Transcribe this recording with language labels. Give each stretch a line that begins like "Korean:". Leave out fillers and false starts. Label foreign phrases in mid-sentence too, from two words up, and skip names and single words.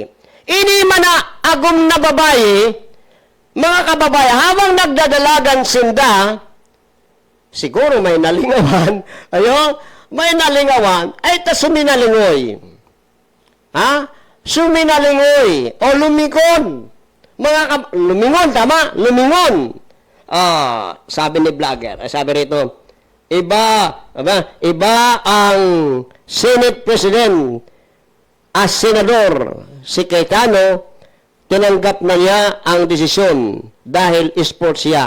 Bikol: Ini man na agom na babae, mga kababayan, habang nagdadalagan sinda, siguro may nalingawan, may nalingawan, ay suminalingoy. Suminalingoy,
Filipino: o lumingon. Lumingon, tama? Lumingon. Sabi ni vlogger, sabi rito, iba ang Senate President as senador, si Cayetano, tinanggap na niya ang desisyon dahil sports siya.